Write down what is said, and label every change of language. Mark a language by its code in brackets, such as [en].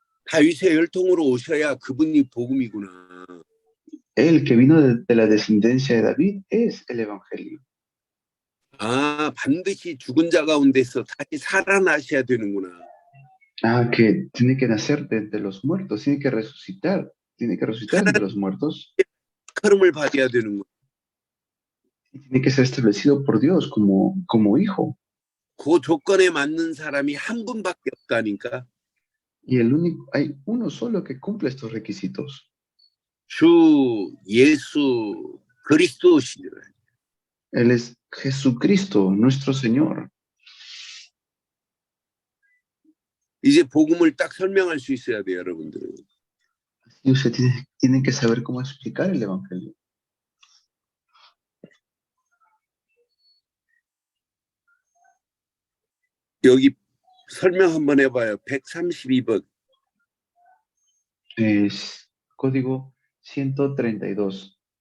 [ko] 다윗의 혈통으로 오셔야 그분이 복음이구나. [es] Él que vino de la descendencia de David es el evangelio. [ko] 반드시 죽은 자 가운데서 다시 살아나셔야 되는구나. [es] Que tiene que nacer de los muertos, tiene que resucitar tiene que resucitar entre los muertos [ko] 걸음을 받아야 되는 거예요. [es] y tiene que ser establecido por Dios como hijo. [ko] 그 조건에 맞는 사람이 한 분밖에 없다니까. [es] Y hay uno solo que cumple estos requisitos. [ko] 주 예수 그리스도시니라. [es] Él es Jesucristo, nuestro Señor. [ko] 이제 복음을 딱 설명할 수 있어야 돼요, 여러분들은. [es] Y usted tienen que saber cómo explicar el Evangelio. [ko] 여기 설명 한번 해봐요. 132번. [es] Es código 132.